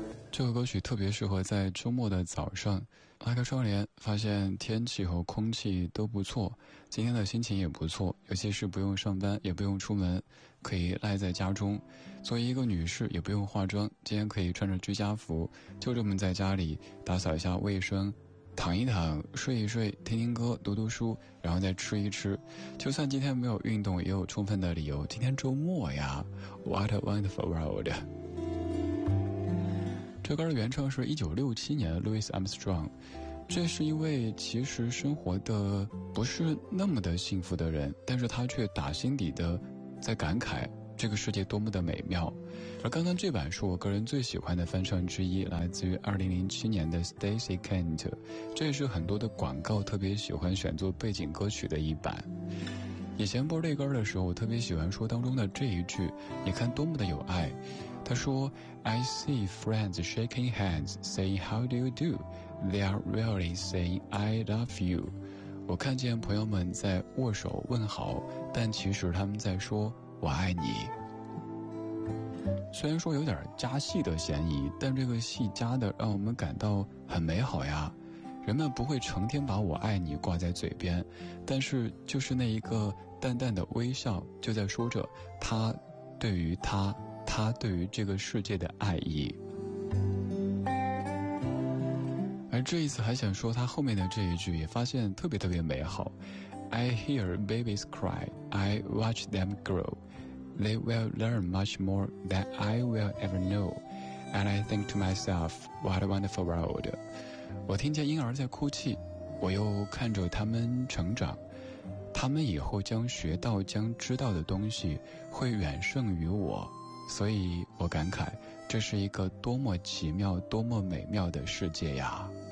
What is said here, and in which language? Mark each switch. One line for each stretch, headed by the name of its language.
Chinese: 这个歌曲特别适合在周末的早上，拉开窗帘，发现天气和空气都不错，今天的心情也不错，尤其是不用上班，也不用出门，可以赖在家中。作为一个女士，也不用化妆，今天可以穿着居家服，就这么在家里打扫一下卫生，躺一躺，睡一睡，听听歌，读读书，然后再吃一吃。就算今天没有运动，也有充分的理由。今天周末呀 ，
English: What a wonderful world。
Chinese: 这歌的原唱是1967年 Louis Armstrong， 这是一位其实生活的不是那么的幸福的人，但是他却打心底的在感慨这个世界多么的美妙。而刚刚这版是我个人最喜欢的翻唱之一，来自于2007年的 Stacey Kent， 这也是很多的广告特别喜欢选作背景歌曲的一版。以前播这歌的时候，我特别喜欢说当中的这一句，你看多么的有爱。他说
English: I see friends shaking hands saying how do you do, they are really saying I love you。
Chinese: 我看见朋友们在握手问好，但其实他们在说我爱你。虽然说有点加戏的嫌疑，但这个戏加的让我们感到很美好呀。人们不会成天把我爱你挂在嘴边，但是就是那一个淡淡的微笑，就在说着他对于他对于这个世界的爱意。而这一次还想说他后面的这一句，也发现特别特别美好。
English: I hear babies cry, I watch them grow, they will learn much more than I will ever know, and I think to myself, what a wonderful world。
Chinese: 我听见婴儿在哭泣，我又看着他们成长，他们以后将学到将知道的东西会远胜于我，所以我感慨这是一个多么奇妙多么美妙的世界呀。